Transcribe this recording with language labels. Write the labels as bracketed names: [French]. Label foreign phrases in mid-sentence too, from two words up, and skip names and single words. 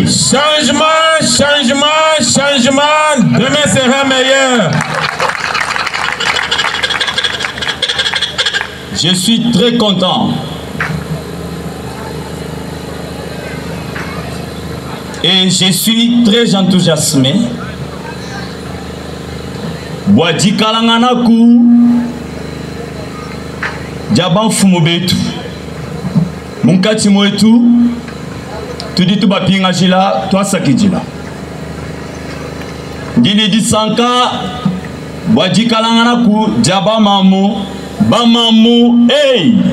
[French] Changement, changement, changement. Demain sera meilleur. Je suis très content et je suis très enthousiasmé. [Luba-Lulua] Bwadi kalanganaku jaban fumu betu munkati mwetu tudi tubapinga jila twasaki jila ndini disanka bwadi kalanganaku jaba mamu bamamu hey